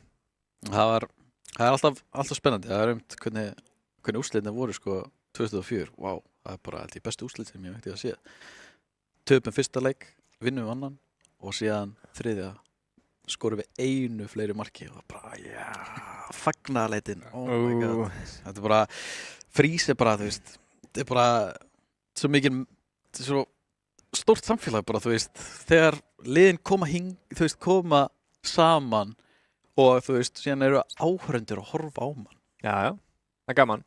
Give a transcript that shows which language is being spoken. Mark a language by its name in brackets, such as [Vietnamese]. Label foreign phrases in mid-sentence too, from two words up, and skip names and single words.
[Icelandic] það er alltaf spennandi. Það er hvernig úrslitin voru sko 2004. Vá, það er bara alltaf bestu úrslit sem ég veit að sé. Töpum fyrsta leik, vinnum við annan og síðan þriðja skorum við einu fleiri marki og bara, fagnaðarleitin, [English] oh my god. [Icelandic] Þetta er bara, Frís er bara, þú veist, þetta er bara svo mikið, þetta er svo stórt samfélag bara, þú veist, þegar liðin koma saman og þú veist, síðan eru áhörundur að horfa á mann. Já, það er gaman.